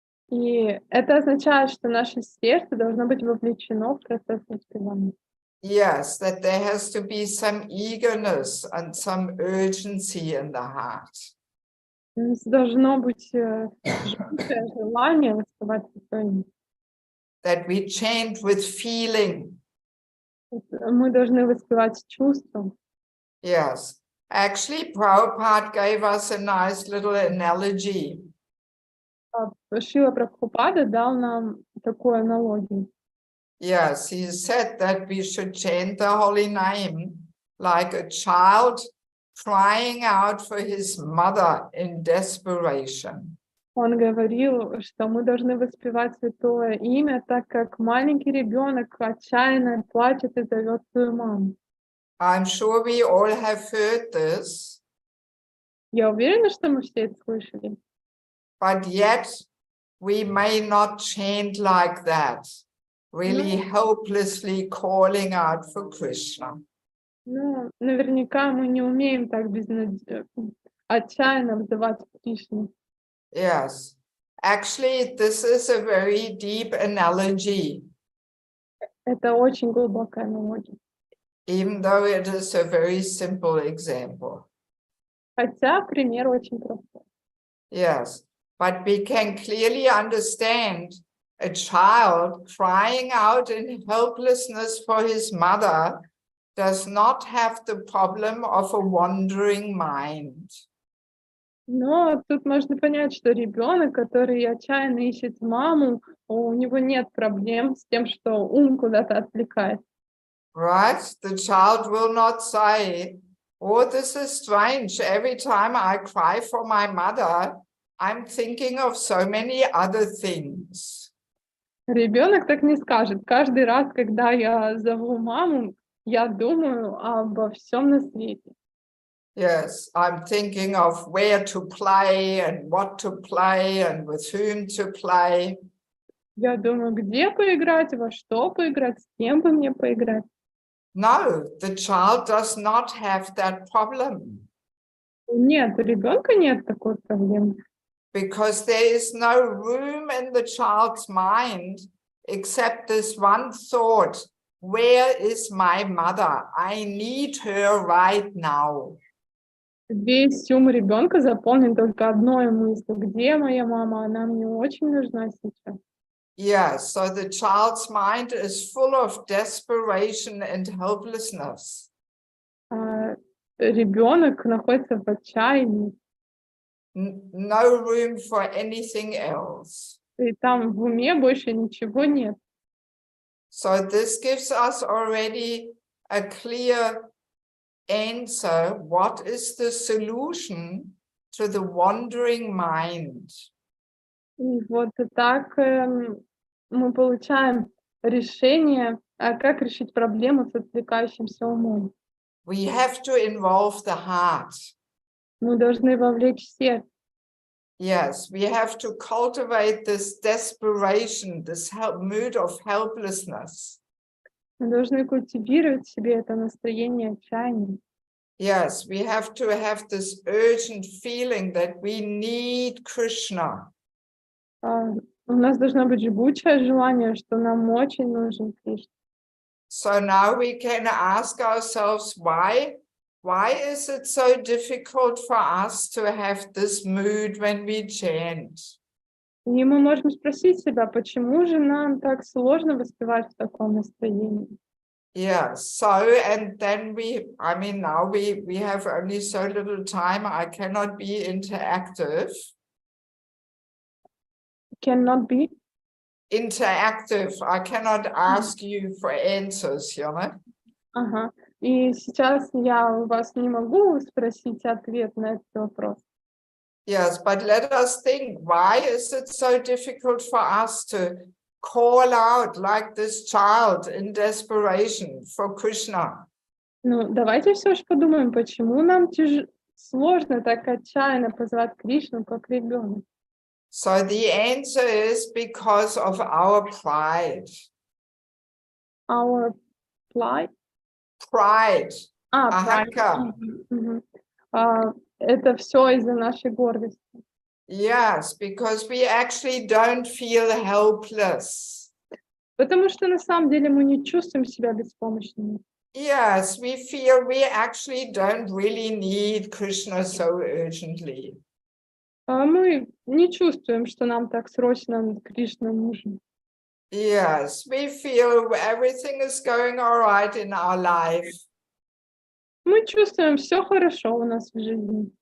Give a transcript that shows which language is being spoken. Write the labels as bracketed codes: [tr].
[ru] И это означает, что наше сердце должно быть вовлечено в процесс воспевания. [en] Yes, that there has to be some eagerness and some urgency in the heart. [ru] То есть должно быть жгучее желание воспевать святое имя. [en] That we chant with feeling. [ru] Мы должны воспевать с чувством. [en] Yes. Actually, Prabhupada gave us a nice little analogy. [ru] Шрила Прабхупада дал нам такую аналогию. [en] Yes, he said that we should chant the holy name like a child crying out for his mother in desperation. [ru] Он говорил, что мы должны воспевать святое имя, так как маленький ребенок отчаянно плачет и зовет свою маму. [en] I'm sure we all have heard this. [ru] Я уверена, что мы все это слышали. [en] But yet we may not chant like that, really helplessly calling out for Krishna. [ru] Ну, наверняка мы не умеем так отчаянно взывать к Кришне. [en] Yes, actually, this is a very deep analogy, [ru] Это очень глубокая аналогия. [en] even though it is a very simple example. [ru] Хотя пример очень простой. [en] Yes, but we can clearly understand a child crying out in helplessness for his mother does not have the problem of a wandering mind. [ru] Но тут можно понять, что ребенок, который отчаянно ищет маму, у него нет проблем с тем, что ум куда-то отвлекает. [en] Right? The child will not say, oh, this is strange. Every time I cry for my mother, I'm thinking of so many other things. [ru] Ребенок так не скажет. Каждый раз, когда я зову маму, я думаю обо всем на свете. [en] Yes, I'm thinking of where to play and what to play and with whom to play. [ru] Я думаю, где поиграть, во что поиграть, с кем бы мне поиграть. [en] No, the child does not have that problem. [ru] Нет, у ребенка нет такой проблемы. [en] Because there is no room in the child's mind except this one thought, where is my mother? I need her right now. [ru] Весь ум ребенка заполнен только одной мыслью. Где моя мама? Она мне очень нужна сейчас. [en] Yeah, so the child's mind is full of desperation and helplessness. [ru] Ребенок находится в отчаянии. [en] No room for anything else. [ru] И там в уме больше ничего нет. [en] So this gives us already a clear answer. What is the solution to the wandering mind? [ru] И вот так мы получаем решение, как решить проблему с отвлекающимся умом. [en] We have to involve the heart. [ru] Мы должны вовлечь сердце. [en] Yes, we have to cultivate this desperation, this mood of helplessness. [ru] Мы должны культивировать в себе это настроение отчаяния. [en] Yes, we have to have this urgent feeling that we need Krishna. [ru] У нас должно быть жгучее желание, что нам очень нужен Кришна. [en] So now we can ask ourselves, why is it so difficult for us to have this mood when we chant? [ru] И мы можем спросить себя, почему же нам так сложно воспевать в таком настроении? [en] Yeah, so, and then now we have only so little time. I cannot be interactive. Cannot be. Interactive. I cannot ask you for answers, you know? [ru] Ага. И сейчас я у вас не могу спросить ответ на этот вопрос. [en] Yes, but let us think, why is it so difficult for us to call out like this child in desperation for Krishna? [ru] Ну, давайте все же подумаем, почему нам сложно так отчаянно позвать Кришну, как ребенок. [en] So the answer is because of our pride. Our pride? Pride. Pride. Ahaka. [ru] Это все из-за нашей гордости. [en] Yes, because we actually don't feel helpless. [ru] Потому что на самом деле мы не чувствуем себя беспомощными. [en] Yes, we feel we actually don't really need Krishna so urgently. [ru] Мы не чувствуем, что нам так срочно Кришна нужен. [en] Yes, we feel everything is going all right in our life. [ru] Мы чувствуем, все хорошо у нас в жизни.